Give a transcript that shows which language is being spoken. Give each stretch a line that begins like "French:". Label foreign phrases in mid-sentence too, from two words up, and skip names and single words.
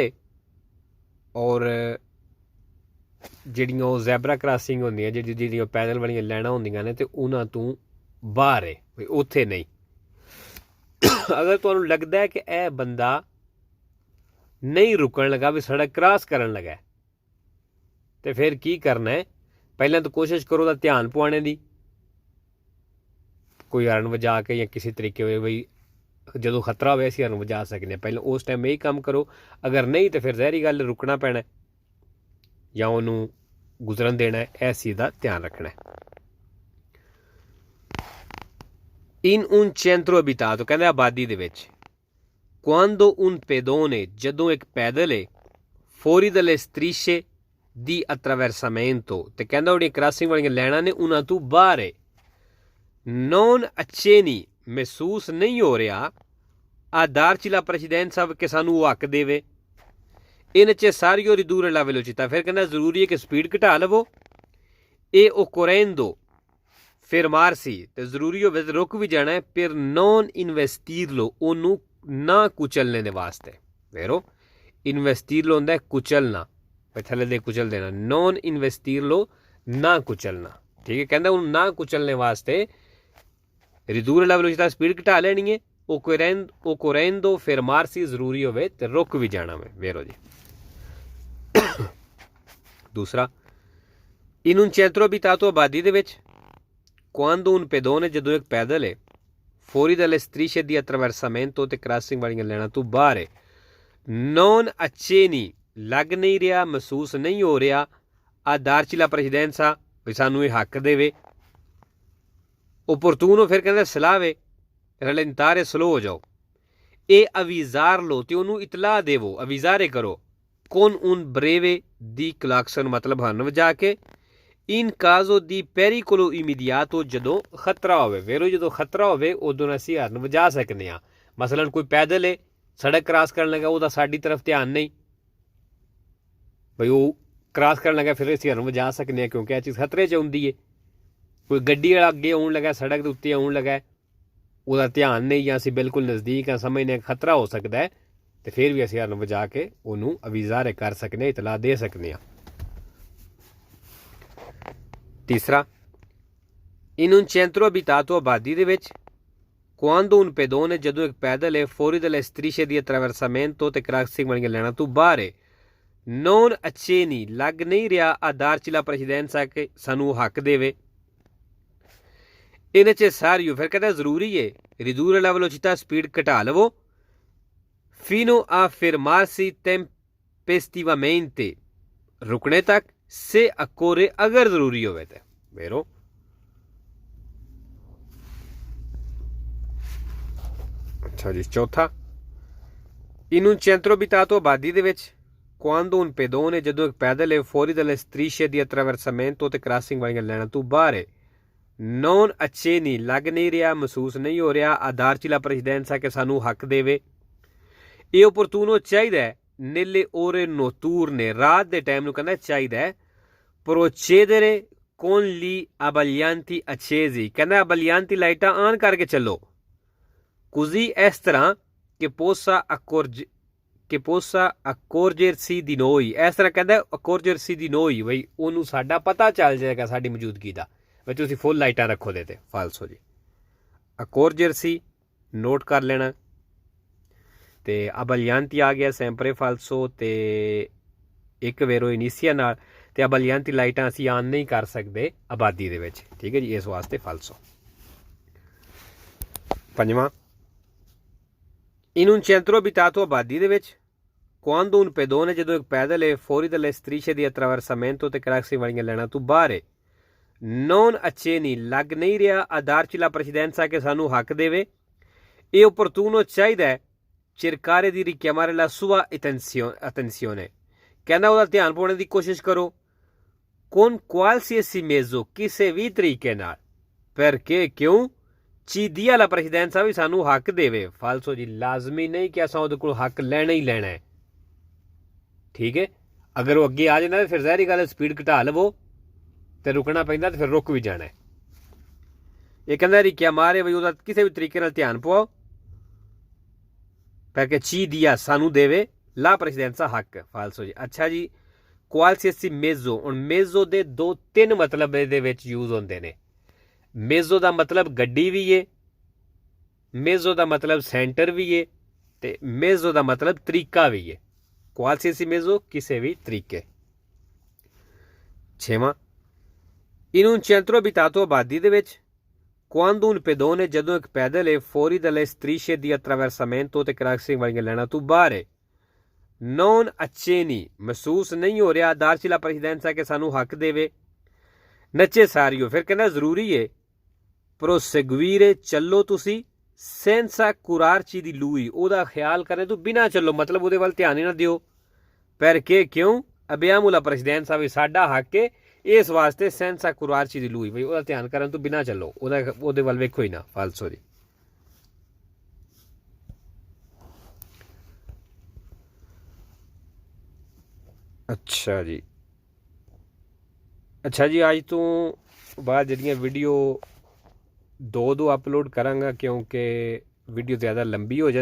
Punjabi: ਹੈ ਔਰ ਜਿਹੜੀਆਂ ਉਹ ਜ਼ੈਬਰਾ ਕ੍ਰਾਸਿੰਗ ਹੁੰਦੀਆਂ ਜਿਹੜੀਆਂ ਪੈਦਲ ਵਾਲੀਆਂ ਲਾਈਨਾਂ ਹੁੰਦੀਆਂ ਨੇ ਤੇ ਉਹਨਾਂ ਤੋਂ ਬਾਹਰ ਹੈ ਵੀ ਉੱਥੇ ਨਹੀਂ ਅਗਰ ਤੁਹਾਨੂੰ ਲੱਗਦਾ ਹੈ ਕਿ ਇਹ ਬੰਦਾ ਨਹੀਂ ਰੁਕਣ ਲੱਗਾ ਵੀ ਸੜਕ ਕ੍ਰਾਸ ਕਰਨ ਲੱਗਾ ਤੇ ਫਿਰ ਕੀ ਕਰਨਾ ਹੈ ਪਹਿਲਾਂ ਤਾਂ ਕੋਸ਼ਿਸ਼ ਕਰੋ ਉਹਦਾ ਧਿਆਨ ਪਵਾਉਣੇ ਦੀ ਕੋਈ ਹਰਨ ਵਜਾ ਕੇ ਜਾਂ ਕਿਸੇ ਤਰੀਕੇ ਹੋਏ ਬਈ ਜਦੋਂ ਖਤਰਾ ਹੋਵੇ ਅਸੀਂ ਹਰਨ ਵਜਾ ਸਕਦੇ ਹਾਂ ਪਹਿਲਾਂ ਉਸ ਟਾਈਮ ਇਹੀ ਕੰਮ ਕਰੋ ਅਗਰ ਨਹੀਂ ਤਾਂ ਫਿਰ ਜ਼ਹਿਰੀ ਗੱਲ ਰੁਕਣਾ ਪੈਣਾ ਜਾਂ ਉਹਨੂੰ ਗੁਜ਼ਰਨ ਦੇਣਾ ਇਸ ਚੀਜ਼ ਦਾ ਧਿਆਨ ਰੱਖਣਾ
Italian: in un centro abitato
Punjabi: ਕਹਿੰਦੇ ਆਬਾਦੀ ਦੇ ਵਿੱਚ
Italian: quando un pedone
Punjabi: ਜਦੋਂ ਇੱਕ ਪੈਦਲ ਹੈ
Italian: fuori dalle strisce di attraversamento
Punjabi: ਤੇ ਕਹਿੰਦਾ ਉਹਦੀਆਂ ਕ੍ਰਾਸਿੰਗ ਵਾਲੀਆਂ ਲਾਈਨਾਂ ਨੇ ਉਹਨਾਂ ਤੋਂ ਬਾਹਰ ਹੈ
Italian: non accenni
Punjabi: ਮਹਿਸੂਸ ਨਹੀਂ ਹੋ ਰਿਹਾ
Italian: a darci la precedenza
Punjabi: ਕਿ ਸਾਨੂੰ ਉਹ ਹੱਕ ਦੇਵੇ ਇਹਨਾਂ 'ਚ ਸਾਰੀਓ
Italian: ridurre la
Punjabi: velocità ਫਿਰ ਕਹਿੰਦਾ ਜ਼ਰੂਰੀ ਹੈ ਕਿ ਸਪੀਡ ਘਟਾ ਲਵੋ ਇਹ
Italian: occorrendo fermarsi
Punjabi: ਤੇ ਜ਼ਰੂਰੀ ਹੋਵੇ ਤੇ ਰੁਕ ਵੀ ਜਾਣਾ ਹੈ
Italian: per non investirlo
Punjabi: ਉਹਨੂੰ ਨਾ ਕੁਚਲਣੇ ਦੇ ਵਾਸਤੇ ਵੇਰੋ ਇਨਵੈਸਟੀਰਲੋ ਹੁੰਦਾ ਹੈ ਕੁਚਲਣਾ ਥੱਲੇ ਦੇ ਕੁਚਲ ਦੇਣਾ
Italian: non investirlo
Punjabi: ਨਾ ਕੁਚਲਣਾ ਠੀਕ ਹੈ ਕਹਿੰਦਾ ਉਹਨੂੰ ਨਾ ਕੁਚਲਣੇ ਵਾਸਤੇ
Italian: ridurre la velocità
Punjabi: ਸਪੀਡ ਘਟਾ ਲੈਣੀ ਹੈ
Italian: occorrendo fermarsi
Punjabi: ਜ਼ਰੂਰੀ ਹੋਵੇ ਤੇ ਰੁਕ ਵੀ ਜਾਣਾ ਵੇ ਵੇਰੋ ਜੀ ਦੂਸਰਾ
Italian: in un centro abitato
Punjabi: ਆਬਾਦੀ ਦੇ ਵਿੱਚ
Italian: quando un pedone
Punjabi: ਜਦੋਂ ਇੱਕ ਪੈਦਲ ਹੈ
Italian: fuori dalle strisce di attraversamento
Punjabi: ਤੇ ਕ੍ਰਾਸਿੰਗ ਵਾਲੀਆਂ ਲਾਈਨਾਂ ਤੋਂ ਬਾਹਰ ਹੈ
Italian: non accenni
Punjabi: ਲੱਗ ਨਹੀਂ ਰਿਹਾ ਮਹਿਸੂਸ ਨਹੀਂ ਹੋ ਰਿਹਾ
Italian: a darci la precedenza
Punjabi: ਵੀ ਸਾਨੂੰ ਇਹ ਹੱਕ ਦੇਵੇ opportuno ਫਿਰ ਕਹਿੰਦਾ ਸਲਾਹ ਵੇ rallentare ਸਲੋ ਹੋ ਜਾਓ ਇਹ ਅਵਿਜ਼ਾਰ ਲੋ ਤੇ ਉਹਨੂੰ ਇਤਲਾਹ ਦੇਵੋ ਅਵਿਜ਼ਾਰੇ ਕਰੋ
Italian: con un breve di clacson
Punjabi: ਮਤਲਬ ਹਰਨ ਵਜਾ ਕੇ
Italian: in caso di pericolo immediato
Punjabi: ਜਦੋਂ ਖਤਰਾ ਹੋਵੇ ਵੇਰੋ ਜਦੋਂ ਖਤਰਾ ਹੋਵੇ ਉਦੋਂ ਅਸੀਂ ਹਰਨ ਵਜਾ ਸਕਦੇ ਹਾਂ ਮਸਲਨ ਕੋਈ ਪੈਦਲ ਹੈ ਸੜਕ ਕ੍ਰਾਸ ਕਰਨ ਲੱਗਾ ਉਹਦਾ ਸਾਡੀ ਤਰਫ ਧਿਆਨ ਨਹੀਂ ਬਈ ਉਹ ਕ੍ਰਾਸ ਕਰਨ ਲੱਗਾ ਫਿਰ ਅਸੀਂ ਹਰਨ ਵਜਾ ਸਕਦੇ ਹਾਂ ਕਿਉਂਕਿ ਇਹ ਚੀਜ਼ ਖਤਰੇ 'ਚ ਹੁੰਦੀ ਹੈ ਕੋਈ ਗੱਡੀ ਵਾਲਾ ਅੱਗੇ ਆਉਣ ਲੱਗਾ ਸੜਕ ਦੇ ਉੱਤੇ ਆਉਣ ਲੱਗਾ ਉਹਦਾ ਧਿਆਨ ਨਹੀਂ ਜਾਂ ਅਸੀਂ ਬਿਲਕੁਲ ਨਜ਼ਦੀਕ ਹਾਂ ਸਮਝਦੇ ਖਤਰਾ ਹੋ ਸਕਦਾ ਹੈ ਤੇ ਫਿਰ ਵੀ ਅਸੀਂ ਹਰਨ ਵਜਾ ਕੇ ਉਹਨੂੰ ਅਵਿਜ਼ਾਰੇ ਕਰ ਸਕਦੇ ਹਾਂ ਇਤਲਾਹ ਦੇ ਸਕਦੇ ਹਾਂ ਤੀਸਰਾ
Italian: in un centro abitato
Punjabi: ਆਬਾਦੀ ਦੇ ਵਿੱਚ
Italian: quando un pedone
Punjabi: ਜਦੋਂ ਇੱਕ ਪੈਦਲ ਹੈ fuori
Italian: dalle strisce di attraversamento
Punjabi: ਤੇ ਕ੍ਰਾਸਿੰਗ ਵਾਲੀਆਂ ਲਾਈਨਾਂ ਤੋਂ ਬਾਹਰ ਹੈ
Italian: non accenni
Punjabi: ਲੱਗ ਨਹੀਂ ਰਿਹਾ
Italian: a darci la precedenza
Punjabi: ਕਿ ਸਾਨੂੰ ਹੱਕ ਦੇਵੇ ਇਹਨਾਂ 'ਚ ਸਾਰੀਓ ਫਿਰ ਕਹਿੰਦਾ ਜ਼ਰੂਰੀ ਹੈ
Italian: ridurre la velocità
Punjabi: ਸਪੀਡ ਘਟਾ ਲਵੋ
Italian: fino a fermarsi tempestivamente
Punjabi: ਰੁਕਣੇ ਤੱਕ
Italian: se accorre
Punjabi: ਅਗਰ ਜ਼ਰੂਰੀ ਹੋਵੇ ਤੇ ਵੇਰੋ ਅੱਛਾ ਜੀ ਚੌਥਾ
Italian: in un centro abitato
Punjabi: ਆਬਾਦੀ ਦੇ ਵਿੱਚ
Italian: quando un pedone
Punjabi: ਜਦੋਂ ਇੱਕ ਪੈਦਲ ਹੈ fuori
Italian: dalle strisce di attraversamento
Punjabi: ਤੇ ਕ੍ਰਾਸਿੰਗ ਵਾਲੀਆਂ ਲਾਈਨਾਂ ਤੋਂ ਬਾਹਰ ਹੈ
Italian: non accenni
Punjabi: ਲੱਗ ਨਹੀਂ ਰਿਹਾ ਮਹਿਸੂਸ ਨਹੀਂ ਹੋ ਰਿਹਾ
Italian: a darci la precedenza
Punjabi: ਕਿ ਸਾਨੂੰ ਹੱਕ ਦੇਵੇ ਇਹ opportuno ਚਾਹੀਦਾ ਹੈ
Italian: nelle ore notturne
Punjabi: ਰਾਤ ਦੇ ਟਾਈਮ ਨੂੰ ਕਹਿੰਦਾ ਚਾਹੀਦਾ ਹੈ
Italian: procedere con gli abbaglianti accesi
Punjabi: ਕਹਿੰਦਾ abbaglianti ਲਾਈਟਾਂ ਆਨ ਕਰਕੇ ਚੱਲੋ così ਇਸ ਤਰ੍ਹਾਂ
Italian: che possa accorgersi di noi
Punjabi: ਇਸ ਤਰ੍ਹਾਂ ਕਹਿੰਦਾ
Italian: accorgersi di noi
Punjabi: ਬਈ ਉਹਨੂੰ ਸਾਡਾ ਪਤਾ ਚੱਲ ਜਾਏਗਾ ਸਾਡੀ ਮੌਜੂਦਗੀ ਦਾ ਬਈ ਤੁਸੀਂ ਫੁੱਲ ਲਾਈਟਾਂ ਰੱਖੋ ਦੇ ਤੇ ਫਾਲਸੋ ਜੀ accorgersi ਨੋਟ ਕਰ ਲੈਣਾ ਤੇ abbaglianti ਆ ਗਿਆ
Italian: sempre falso
Punjabi: ਤੇ ਇੱਕ ਵੇਰੋ ਇਨੀਸੀਆ ਨਾਲ ਤੇ abbaglianti ਲਾਈਟਾਂ ਅਸੀਂ ਆਨ ਨਹੀਂ ਕਰ ਸਕਦੇ ਆਬਾਦੀ ਦੇ ਵਿੱਚ ਠੀਕ ਹੈ ਜੀ ਇਸ ਵਾਸਤੇ falso ਪੰਜਵਾਂ
Italian: in un centro abitato
Punjabi: ਆਬਾਦੀ ਦੇ ਵਿੱਚ
Italian: quando un pedone
Punjabi: ਜਦੋਂ ਇੱਕ ਪੈਦਲ ਹੈ
Italian: fuori dalle strisce di attraversamento
Punjabi: ਤੇ ਕ੍ਰਾਸਿੰਗ ਵਾਲੀਆਂ ਲਾਈਨਾਂ ਤੋਂ ਬਾਹਰ ਹੈ
Italian: non accenni
Punjabi: ਲੱਗ ਨਹੀਂ ਰਿਹਾ
Italian: a darci la precedenza
Punjabi: ਕਿ ਸਾਨੂੰ ਹੱਕ ਦੇਵੇ ਇਹ opportuno ਚਾਹੀਦਾ ਹੈ
Italian: cercare di richiamare la sua attenzione
Punjabi: ਕਹਿੰਦਾ ਉਹਦਾ ਧਿਆਨ ਪਾਉਣ ਦੀ ਕੋਸ਼ਿਸ਼ ਕਰੋ
Italian: con qualsiasi mezzo
Punjabi: ਕਿਸੇ ਵੀ ਤਰੀਕੇ ਨਾਲ perché ਕਿਉਂ
Italian: ci dia la precedenza
Punjabi: ਵੀ ਸਾਨੂੰ ਹੱਕ ਦੇਵੇ ਫਾਲਸੋ ਜੀ ਲਾਜ਼ਮੀ ਨਹੀਂ ਕਿ ਅਸਾਂ ਉਹਦੇ ਕੋਲ ਹੱਕ ਲੈਣਾ ਹੀ ਲੈਣਾ ਹੈ ਠੀਕ ਹੈ ਅਗਰ ਵੋ ਅਗੇ ਆ ਜਾਤਾ ਤੋ ਫਿਰ ਜ਼ਾਹਿਰ ਗੱਲ ਸਪੀਡ ਘਟਾ ਲਵੋ ਤੋ ਰੁਕਣਾ ਪੈਂਦਾ ਤੋ ਫਿਰ ਰੁਕ ਭੀ ਜਾਣਾ ਹੈ। ਯੇ ਕਹਿੰਦਾ ਰਿਕਿਆ ਮਾਰੇ ਬਈ ਉਹਦਾ ਕਿਸੀ ਭੀ ਤਰੀਕੇ ਨਾਲ ਧਿਆਨ ਪਵਾਓ
Italian: perché ci dia
Punjabi: ਸਾਨੂੰ ਦੇਵੇ
Italian: la precedenza
Punjabi: ਹੱਕ ਫਾਲਸੋ ਜੀ। ਅੱਛਾ ਜੀ
Italian: qualsiasi mezzo
Punjabi: ਹੁਣ मेजो ਦੇ 2-3 मतलब ਇਹਦੇ ਵਿੱਚ यूज ਹੁੰਦੇ ਨੇ। मेजो ਦਾ मतलब ਗੱਡੀ ਵੀ ਹੈ, मेजो ਦਾ मतलब ਸੈਂਟਰ ਭੀ ਹੈ, ਤੇ मेजो ਦਾ मतलब ਤਰੀਕਾ ਵੀ ਹੈ।
Italian: qualsiasi mezzo
Punjabi: ਕਿਸੇ ਵੀ ਤਰੀਕੇ। 6ਵਾਂ
Italian: in un centro abitato
Punjabi: ਆਬਾਦੀ ਦੇ ਵਿੱਚ
Italian: quando un pedone
Punjabi: ਜਦੋਂ ਇੱਕ ਪੈਦਲ ਹੈ
Italian: fuori dalle strisce di attraversamento
Punjabi: ਤੇ ਕ੍ਰਾਸਿੰਗ ਵਾਲੀਆਂ ਲਾਈਨਾਂ ਤੋਂ ਬਾਹਰ ਹੈ
Italian: non accenni
Punjabi: ਮਹਿਸੂਸ ਨਹੀਂ ਹੋ ਰਿਹਾ
Italian: darci la presidenza
Punjabi: ਕਿ ਸਾਨੂੰ ਹੱਕ ਦੇਵੇ necessario ਫਿਰ ਕਹਿੰਦਾ ਜ਼ਰੂਰੀ ਹੈ proseguire ਚੱਲੋ ਤੁਸੀਂ
Italian: senza curarci di lui
Punjabi: ਉਹਦਾ ਖਿਆਲ ਕਰਨੇ ਤੋਂ ਬਿਨਾਂ ਚੱਲੋ ਮਤਲਬ ਉਹਦੇ ਵੱਲ ਧਿਆਨ ਹੀ ਨਾ ਦਿਓ perché ਕਿਉਂ
Italian: abbiamo la presidenza
Punjabi: ਵੀ ਸਾਡਾ ਹੱਕ ਹੈ ਇਸ ਵਾਸਤੇ
Italian: senza curarci di lui
Punjabi: ਬਈ ਉਹਦਾ ਧਿਆਨ ਕਰਨ ਤੋਂ ਬਿਨਾਂ ਚੱਲੋ ਉਹਦੇ ਵੱਲ ਵੇਖੋ ਹੀ ਨਾ ਫਾਲਸੋ ਜੀ। ਅੱਛਾ ਜੀ ਅੱਜ ਤੋਂ ਬਾਅਦ ਜਿਹੜੀਆਂ ਵੀਡੀਓ ਦੋ ਅਪਲੋਡ ਕਰਾਂਗਾ ਕਿਉਂਕਿ ਵੀਡੀਓ ਜ਼ਿਆਦਾ ਲੰਬੀ ਹੋ